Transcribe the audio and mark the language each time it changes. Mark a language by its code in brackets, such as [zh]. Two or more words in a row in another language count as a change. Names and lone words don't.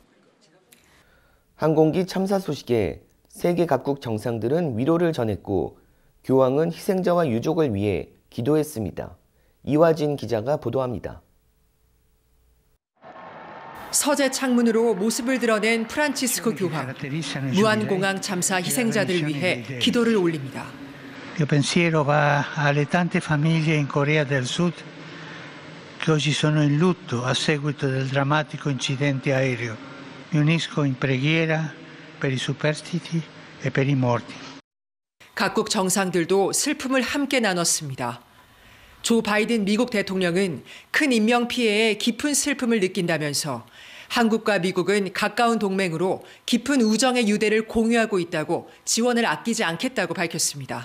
[ko] 항공기 참사 소식에 세계 각국 정상들은 위로를 전했고 교황은 희생자와 유족을 위해 기도했습니다. 이화진 기자가 보도합니다. 서재 창문으로 모습을 드러낸 프란치스코 교황. 무안공항 참사 희생자들 위해 기도를 올립니다. [it] Il pensiero va alle tante famiglie in Corea del Sud che oggi sono in lutto a seguito del drammatico incidente aereo. Mi unisco in preghiera per i superstiti e per i morti. [ko] 각국 정상들도 슬픔을 함께 나눴습니다. 조 바이든 미국 대통령은 큰 인명 피해에 깊은 슬픔을 느낀다면서 한국과 미국은 가까운 동맹으로 깊은 우정의 유대를 공유하고 있다고 지원을 아끼지 않겠다고 밝혔습니다.